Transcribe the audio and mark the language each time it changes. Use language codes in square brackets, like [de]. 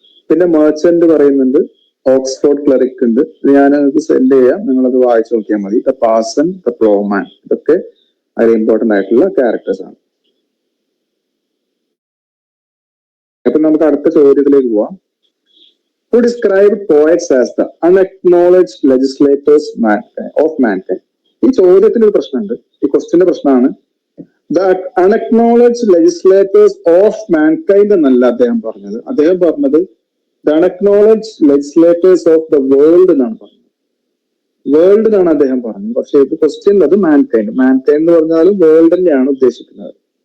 [ml] പിന്നെ മെർച്ചന്റ് പറയുന്നുണ്ട്, ഓക്സ്ഫോർഡ് ക്ലറിക് ഉണ്ട്. ഞാൻ നിങ്ങൾക്ക് സെൻഡ് ചെയ്യാം, നിങ്ങളത് വായിച്ചു നോക്കിയാൽ മതി. ദ പാസൻ, ദ പ്ലോമാൻ, ഇതൊക്കെ അതിൽ ഇമ്പോർട്ടന്റ് ആയിട്ടുള്ള ക്യാരക്ടേഴ്സ് ആണ്. അപ്പൊ നമുക്ക് അടുത്ത ചോദ്യത്തിലേക്ക് പോവാം. [en] Who described poets as the unacknowledged legislators of mankind? [ml] ഈ ചോദ്യത്തിന് ഒരു പ്രശ്നമുണ്ട്, ഈ ക്വസ്റ്റ്യന്റെ പ്രശ്നമാണ്. [en] the unacknowledged legislators of mankind [ml] എന്നല്ല അദ്ദേഹം പറഞ്ഞത്. അദ്ദേഹം പറഞ്ഞത് [en] the unacknowledged legislators of the world [ml] എന്നാണ് പറഞ്ഞത്. വേൾഡ് എന്നാണ് അദ്ദേഹം പറഞ്ഞത്. പക്ഷെ ഇത് ക്വസ്റ്റ്യൻ അത് മാൻകൈൻഡ് എന്ന് പറഞ്ഞാലും വേൾഡ് തന്നെയാണ് ഉദ്ദേശിക്കുന്നത്.